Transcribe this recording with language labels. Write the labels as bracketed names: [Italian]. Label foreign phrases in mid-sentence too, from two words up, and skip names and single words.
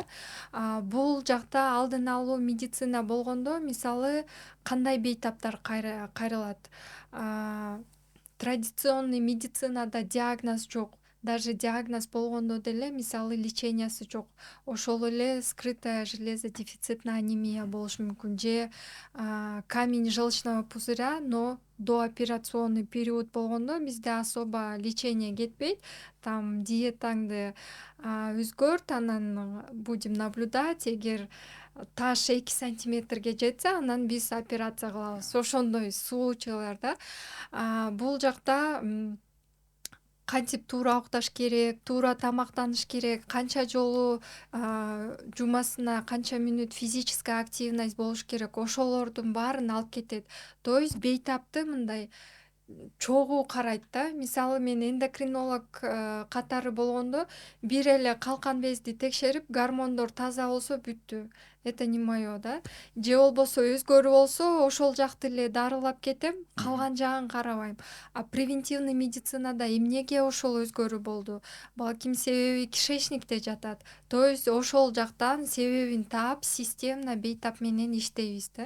[Kyrgyz] Бул жакта алдын алуу медицина болгондо, мисалы, кандай бейтаптар кайрылат? [Russian] Традиционный медицинада [Kyrgyz] диагноз жок. Даже диагноз болгондо деле, мисалы, лечениясы жок. Ошол эле [Russian] скрытая железодефицитная анемия [Kyrgyz] болушу мүмкүн, [Russian] же камень желчного пузыря, но дооперационный период [Kyrgyz] болгондо бизде [Russian] особо лечение кетпейт. [Kyrgyz] Там диетаңды өзгөрт, анан [Russian] будем наблюдать. [Kyrgyz] Эгер таш 2 сантиметрге жетсе, анан биз операция кылабыз. Ошондой случайлар да. Бул жакта кантип туура укташ керек, туура тамактаныш керек, канча жолу жумасына канча мүнөт [Russian] физическая активность [Kyrgyz] болуш керек, ошолордун баарын алып кетет. [Russian] То есть [Kyrgyz] бейтапты мындай чогуу карайт да. Мисалы, мен эндокринолог катары болгондо бир эле калкан безди текшерип, гормондор таза болсо бүттү. [Russian] Это не моё да. [Kyrgyz] Же болбосо өзгөрүү болсо, ошол жакты эле дарылап кетем, калган жагын карабайм. [Russian] Превентивный медицинада [Kyrgyz] эмнеге ошол өзгөрүү болду? Балким себеби кишечникте жатат. [Russian] То есть [Kyrgyz] ошол жактан себебин таап, системно бейтап менен иштейбиз да.